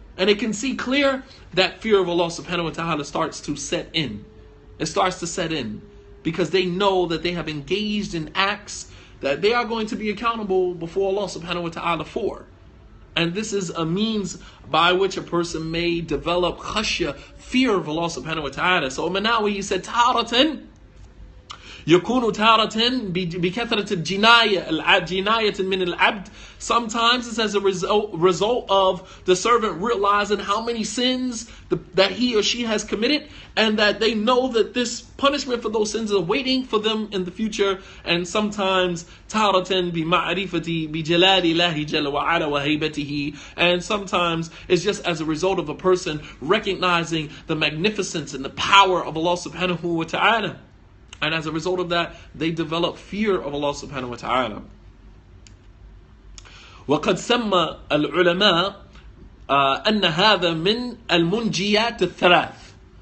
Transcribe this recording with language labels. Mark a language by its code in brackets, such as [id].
[en] And they can see clear. That fear of Allah subhanahu wa ta'ala starts to set in. It starts to set in. Because they know that they have engaged in acts that they are going to be accountable before Allah subhanahu wa ta'ala for. And this is a means by which a person may develop khashya, fear of Allah subhanahu wa ta'ala. So Manawi, he said, [ar] Taratan يكون تارة بكثرة الجناية من العبد. [en] Sometimes it's as a result of the servant realizing how many sins that he or she has committed, and that they know that this punishment for those sins is waiting for them in the future. And sometimes [ar] تارة بمعرفة بجلال الله جل وعلا وهيبته. [en] And sometimes it's just as a result of a person recognizing the magnificence and the power of Allah subhanahu wa ta'ala. And as a result of that, they develop fear of Allah subhanahu wa ta'ala. [ar] وقد سمى العلماء أن هذا من المنجيات الثلاث.